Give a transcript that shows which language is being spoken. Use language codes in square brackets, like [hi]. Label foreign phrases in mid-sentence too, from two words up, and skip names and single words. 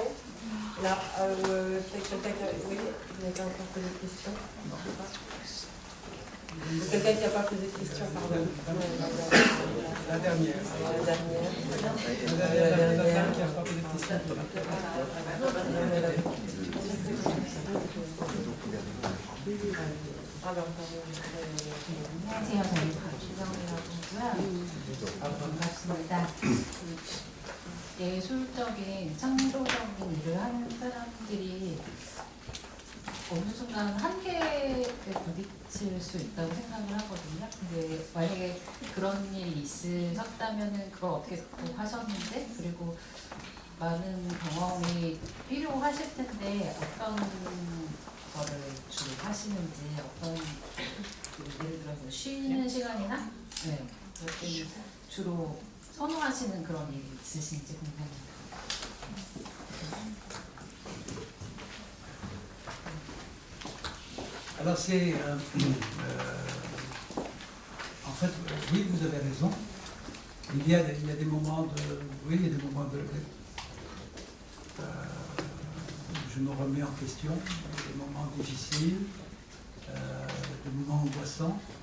[fr] Là, quelqu'un oui, vous n'avez pas encore posé de question. Quelqu'un qui n'a pas posé de question, pardon. La dernière. La dernière. Qui n'a pas posé de question. [ko] 안녕하세요. 저는 박주정이라고 하고요. 반갑습니다. 예술적인, 창조적인 일을 하는 사람들이 어느 순간 한계에 부딪힐 수 있다고 생각을 하거든요. 근데 만약에 그런 일이 있으셨다면 그걸 어떻게 극복하셨는지, 그리고 많은 경험이 필요하실 텐데 어떤 거를 주로 하시는지, 어떤 예를 들어서 쉬는 시간이나 그럴 때는 주로 선호하시는 그런 일이 있으신지 궁금합니다. [fr] Alors c'est... en fait, oui, vous avez raison. Il y a des moments de... Oui, il y a des moments de... je me remets en question, des moments difficiles, des moments angoissants.